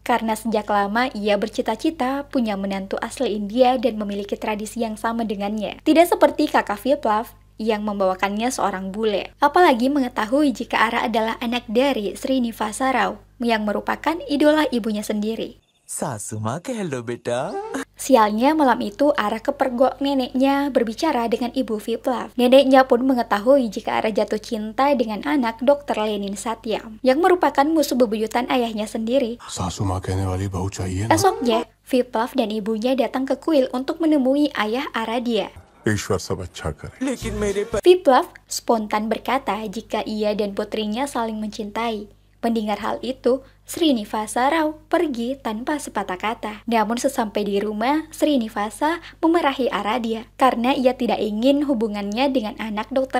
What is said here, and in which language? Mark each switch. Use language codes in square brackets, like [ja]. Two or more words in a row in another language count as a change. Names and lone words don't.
[id] Karena sejak lama ia bercita-cita punya menantu asli India dan memiliki tradisi yang sama dengannya. Tidak seperti kakak Viplav yang membawakannya seorang bule. Apalagi mengetahui jika Ara adalah anak dari Srinivasa Rao yang merupakan idola ibunya sendiri. [hi] सासू माँ कह लो बेटा [id] Sialnya malam itu Ara kepergok neneknya berbicara dengan ibu Viplav. Neneknya pun mengetahui jika Ara jatuh cinta dengan anak Dr. Lenin Satyam yang merupakan musuh bebuyutan ayahnya sendiri. [hi] सासू माँ कहने वाली बहू चाहिए ना। [id] Esoknya, Viplav dan ibunya datang ke kuil untuk menemui ayah Aradia. [hi] ईश्वर सब अच्छा करे। लेकिन मेरे [id] Viplav spontan berkata jika ia dan putrinya saling mencintai. Mendengar hal itu, Srinivasa Rao pergi tanpa sepatah kata. Namun sesampai di rumah, Srinivasa memarahi Aradia karena ia tidak ingin hubungannya dengan anak Dr.